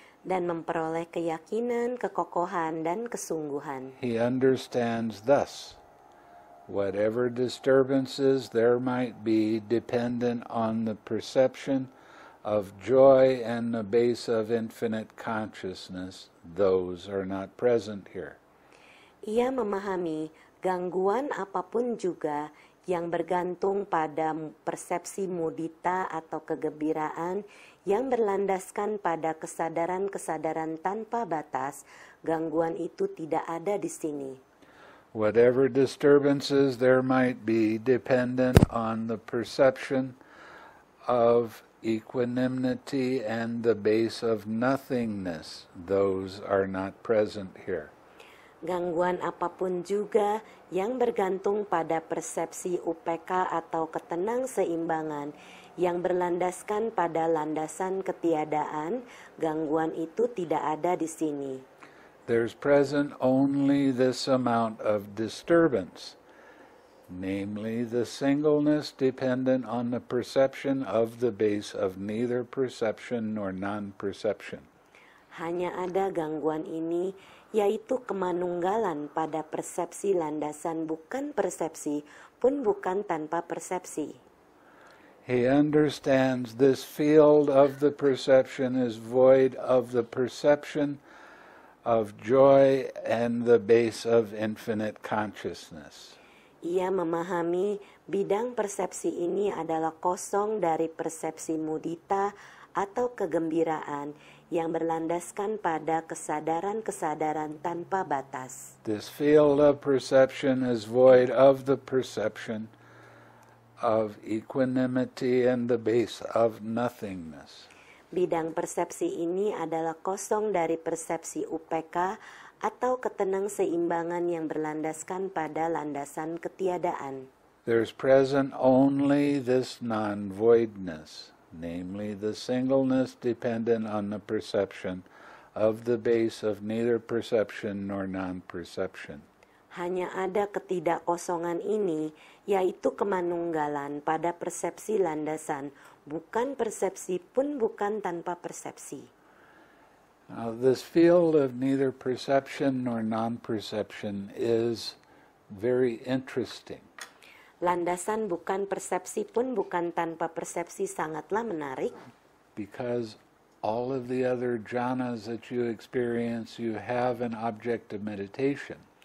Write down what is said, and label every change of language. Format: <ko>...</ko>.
<id>dan memperoleh keyakinan, kekokohan, dan kesungguhan.</id> <en>He understands thus, whatever disturbances there might be dependent on the perception of joy and the base of infinite consciousness, those are not present here.</en> <id>Ia memahami gangguan apapun juga yang bergantung pada persepsi mudita atau kegembiraan yang berlandaskan pada kesadaran-kesadaran tanpa batas, gangguan itu tidak ada di sini.</id> <en>Whatever disturbances there might be dependent on the perception of equanimity and the base of nothingness, those are not present here.</en> <id>Gangguan apapun juga yang bergantung pada persepsi UPK atau ketenang-seimbangan yang berlandaskan pada landasan ketiadaan, gangguan itu tidak ada di sini.</id> <en>There's present only this amount of disturbance, namely the singleness dependent on the perception of the base of neither perception nor non-perception.</en> <id>Hanya ada gangguan ini, yaitu kemanunggalan pada persepsi landasan bukan persepsi pun bukan tanpa persepsi.</id> <en>He understands this field of the perception is void of the perception of joy and the base of infinite consciousness.</en> <id>Ia memahami bidang persepsi ini adalah kosong dari persepsi mudita atau kegembiraan yang berlandaskan pada kesadaran-kesadaran tanpa batas.</id> <en>This field of perception is void of the perception of equanimity and the base of nothingness.</en> <id>Bidang persepsi ini adalah kosong dari persepsi UPK atau ketenang-seimbangan yang berlandaskan pada landasan ketiadaan.</id> <en>There's present only this non-voidness, namely the singleness dependent on the perception of the base of neither perception nor non-perception.</en> <id>Hanya ada ketidakkosongan ini, yaitu kemanunggalan pada persepsi landasan, bukan persepsi pun bukan tanpa persepsi.</id> <en>Now, this field of neither perception nor non-perception is very interesting.</en> <id>Landasan bukan persepsi pun bukan tanpa persepsi sangatlah menarik.</id> <en>Because all of the other jhanas that you experience, you have an object of meditation.</en>